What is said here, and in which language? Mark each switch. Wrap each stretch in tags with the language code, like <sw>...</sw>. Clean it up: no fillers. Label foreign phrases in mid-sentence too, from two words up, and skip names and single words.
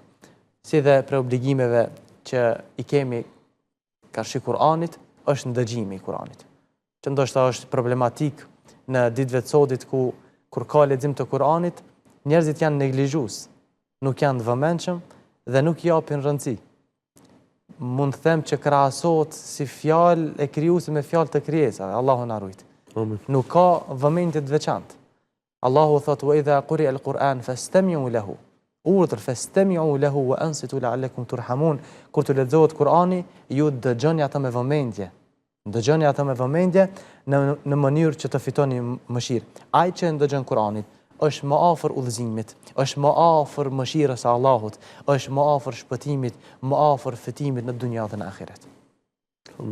<sq>Si dhe për obligimeve që i kemi karshi Kur'anit, është ndëgjimi i Kur'anit, që ndoshta është problematik në ditëve të sodit kur ka lexim të Kur'anit, njerëzit janë neglizhues, nuk janë të vëmendshëm dhe nuk japin rëndësi. Mund të them që krahasohet si fjalë e krijuesit me fjalë të krijesave, Allahu na ruaj. Nuk ka vëmendje të veçantë. Allahu thotë:</sq> <ar>"وإذا قرئ القرآن فاستمعوا له." Urdhër فاستمعوا له وأنصتوا لعلكم ترحمون.</ar> <sq>Kur të lexohet Kur'ani, ju dëgjoni atë me vëmendje. Dëgjoni atë me vëmendje në mënyrë që të fitoni mëshirë. Ai që ndëgjon Kur'anin është më afër udhëzimit, është më afër mëshirës së Allahut, është më afër shpëtimit, më afër fitimit në dunjë dhe në ahiret.</sq>